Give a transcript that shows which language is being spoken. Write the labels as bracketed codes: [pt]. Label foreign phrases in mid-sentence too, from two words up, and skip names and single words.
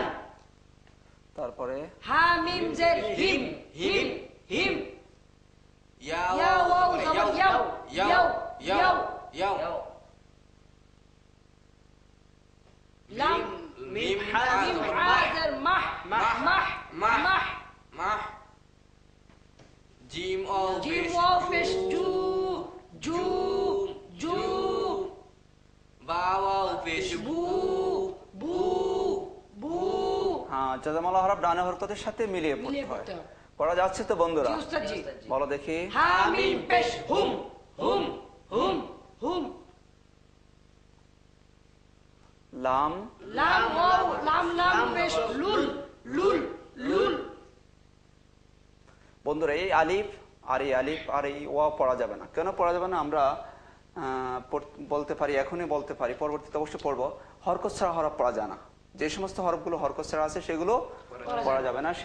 [bn] তারপরে হামিম জের হিম হিম হিম। ইয়া ইয়া ওয়াও জবর ইয়াও ইয়াও ইয়াও। ইয়াও। লাম মিম হামিম হাজার মাহ মাহ মাহ মাহ। মাহ। জিম ও জিম ওয়াও পেশ জু জু জু। বাওয়াও পেশ বু বু বু। হ্যাঁ, যজমালা হরফ ডানে হরকতের সাথে মিলিয়ে পড়তে মিলিয়ে হয়। পড়তে হবে। পড়া যাচ্ছে তো বন্ধুরা? জি উস্তাদ জি। বলো দেখি। হামিম পেশ হুম হুম হুম হুম। লাম লাম ওয়াও লাম লাম পেশ লুল লুল লুল। বন্ধুরা, এই আলিফ আর এই আলিফ আর এই ওয়া পড়া যাবে না। কেন পড়া যাবে না? আমরা বলতে পারি, এখনই বলতে পারি, পরবর্তীতে অবশ্যই পড়বো। হরকত ছাড়া হরফ পড়া যায় না। যে সমস্ত হরফগুলো হরকত ছাড়া আছে সেগুলো পড়া যাবে না।